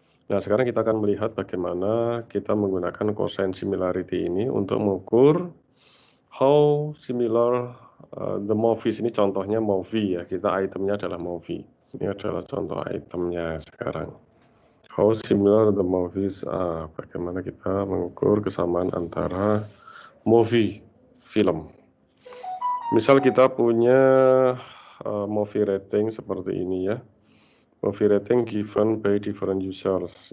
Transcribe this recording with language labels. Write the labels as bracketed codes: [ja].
[id] Nah, sekarang kita akan melihat bagaimana kita menggunakan cosine similarity ini untuk mengukur [en] how similar the movies. [id] Ini contohnya movie ya, kita itemnya adalah movie. Ini adalah contoh itemnya sekarang. [en] How similar the movies are. [id] Bagaimana kita mengukur kesamaan antara movie, film. Misal kita punya movie rating seperti ini ya. [en] Movie rating given by different users.